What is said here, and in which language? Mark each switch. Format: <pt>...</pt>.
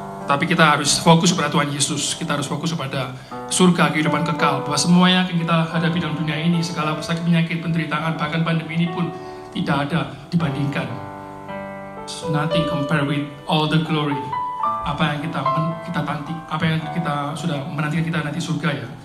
<id>Tapi kita harus fokus pada Tuhan Yesus, kita harus fokus pada surga, kehidupan kekal, bahwa semua yang akan kita hadapi dalam dunia ini, segala sakit, penyakit, penderitaan, bahkan pandemi ini pun tidak ada dibandingkan.</id> <en>Nothing compare with all the glory.</en> <id>Apa yang kita tanti, apa yang kita sudah menantikan kita nanti surga ya.</id>